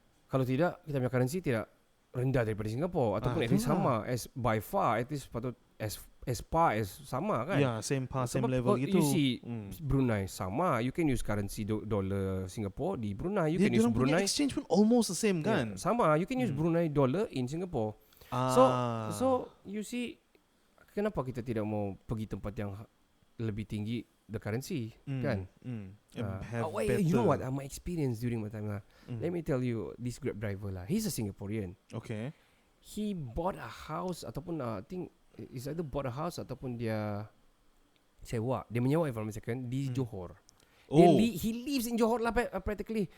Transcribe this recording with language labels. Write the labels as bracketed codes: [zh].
[ms] Kalau tidak, kita punya currency tidak rendah daripada Singapore, ataupun [en] at least [ms] sama, [en] as by far, at least [ms] patut [en] as par as [ms] sama kan. [en] Yeah, same level gitu. You see Brunei sama, you can use currency dollar Singapore [ms] di Brunei, [en] you can use Brunei exchange pun almost the same kan. Sama, you can use Brunei dollar in Singapore. So you see [ms] kenapa kita tidak mau pergi tempat yang lebih tinggi [en] the currency, [ms] kan? [en] You know what? My experience during my time lah. Let me tell you, this Grab driver lah. He's a Singaporean. Okay. He bought a house ataupun I think is either bought a house [ms] ataupun dia sewa. Dia menyewa, [en] if I'm mistaken, di Johor. He lives in Johor lah practically.